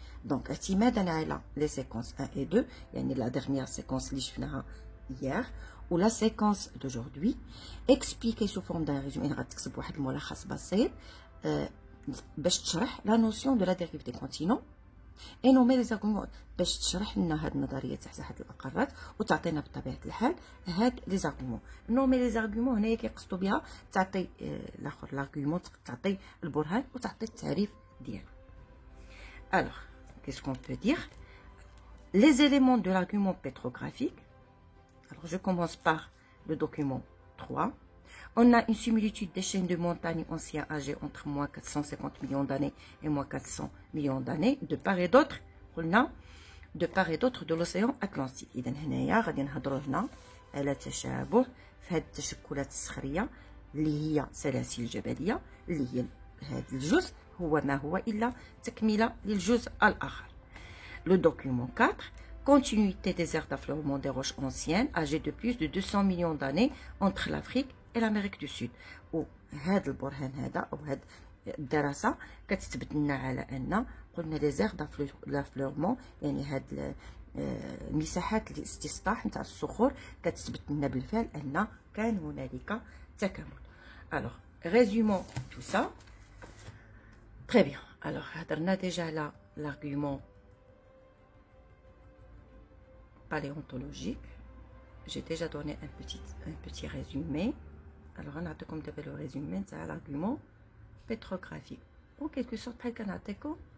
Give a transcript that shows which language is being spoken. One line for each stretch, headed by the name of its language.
French: donc
Arabic: اعتمادا على
French: les séquences 1 et 2 يعني la dernière séquence
Arabic: اللي شفناها
French: hier ou la séquence d'aujourd'hui, expliquer sous forme d'un résumé
Arabic: غتكتب واحد الملخص بسيط باش تشرح
French: la notion de la dérive des continents et nommer les arguments
Arabic: باش تشرح لنا هاد نظريه زحزحه القارات وتعطينا بطبيعه الحال هاد لي زارغومون.
French: نومي لي زارغومون
Arabic: هنايا كيقصدوا بها تعطي الاخر لارغومون، تعطي البرهان وتعطي التعريف ديالو.
French: alors qu'est-ce qu'on peut dire? les éléments de l'argument pétrographique. alors je commence par le document 3. on a une similitude des chaînes de montagnes anciens âgées entre moins 450 millions d'années et moins 400 millions d'années de part et d'autre.
Arabic: قلنا
French: de part et d'autre de l'océan Atlantique.
Arabic: إذا هنايا غادي نهضروا هنا على تشابه في هذه التشكلات الصخرية اللي هي سلاسل جبلية، اللي هي هذا الجزء هو ما هو إلا تكملة للجزء الآخر.
French: le document 4, continuité des aires d'affleurement des roches anciennes âgées de plus de 200 millions d'années entre l'Afrique et l'Amérique du Sud.
Arabic: وهذا البرهان هذا أو هذا الدراسة كتثبت لنا على أن قلنا
French: لي زير دافلورمون
Arabic: يعني هاد مساحات الاستصلاح نتاع الصخور كتثبت لنا بالفعل أن كان هنالك تكامل.
French: alors résumons tout ça. très bien. alors
Arabic: هضرنا
French: déjà على l'argument paléontologique. j'ai déjà donné un petit résumé. alors
Arabic: غنعطيكم دابا
French: le résumé تاع l'argument pétrographique. en quelque sorte
Arabic: بحال كنعطيكم